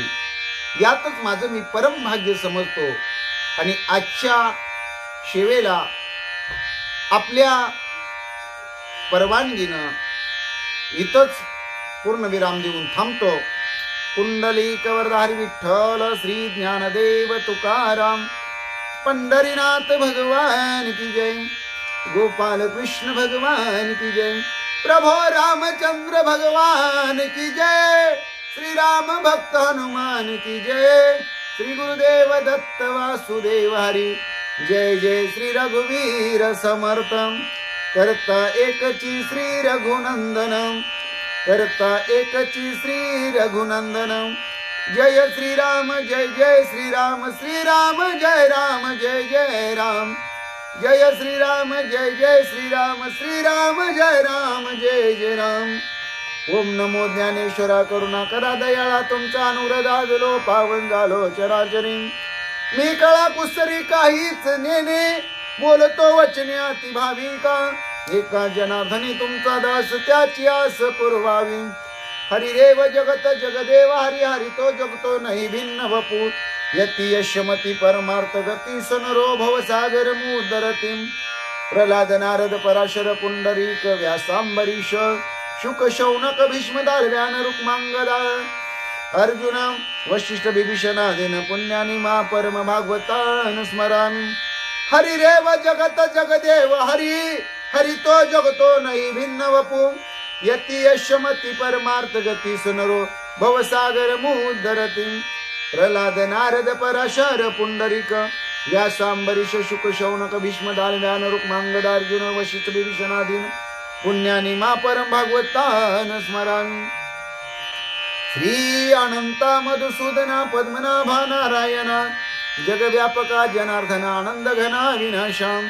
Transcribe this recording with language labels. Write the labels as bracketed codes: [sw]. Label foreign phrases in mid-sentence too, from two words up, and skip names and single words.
[mr] यातच माझं मी परम भाग्य समजतो. आणि आजच्या सेवेला आपल्या परवानगीनं इथंच पूर्ण विराम देऊन थांबतो. कुंडलिक वरदारी विठ्ठल श्री ज्ञानदेव तुकाराम, पंढरीनाथ [hi] भगवान की जय, [mr] गोपाल कृष्ण [hi] भगवान की जय, [mr] प्रभो रामचंद्र [hi] भगवान की जय, [mr] श्री राम भक्त [hi] हनुमान की जय, [mr] श्री गुरुदेव दत्त वासुदेव हरी जय. जय श्री रघुवीर समर्थ, करता एकची श्री रघुनंदन, करता एकची श्री रघुनंदन. जय श्रीराम जय जय श्रीराम, श्रीराम जय राम जय जय राम. जय श्रीराम जय जय श्रीराम, श्रीराम जय राम जय जय राम. ओम नमो ज्ञानेश्वरा करुणा करा दयाळा, तुमचा अनुग्रह पावन झालो चराचरी. मी कळा कुसरी काहीच नेने, बोलतो वचने अति भाविका. एका जनार्दनी तुमचा दास, त्याची आस पुरवावी. [sa] हरिदेव जगत जगदेव हरी, हरी तो जगतो नाही भिन्न वपू. यती यशमती परमार्थ गती, सनरो भवसागर मुदरती. प्रल्हाद नारद पराशर पुंडरीक व्यासांबरीश, शुक शौनक भीष्म दालव्यान रुक्मांगदा. अर्जुन वशिष्ठ विभीषणादीन पुण्यानी मा परम भागवतान स्मरामि. हरिरेव जगत जगदेव हरी, हरि तो जगतो नाही भिन्न वपू. यती यशमती परमार्थ गती, सुनरो भवसागर मुदरती. प्रल्हाद नारद पराशर पुंडरीक व्यासांबरीश, शुक शौनक भीष्म दालव्यान रुक्मांगदा. अर्जुन वशिष्ठ विभीषणादीन पुण्यानी मा परम भागवतान स्मरामि. [mr] श्री अनंता मधुसूदना पद्मनाभा नारायणा, जगव्यापका जनार्दना आनंद घना विनाशाम.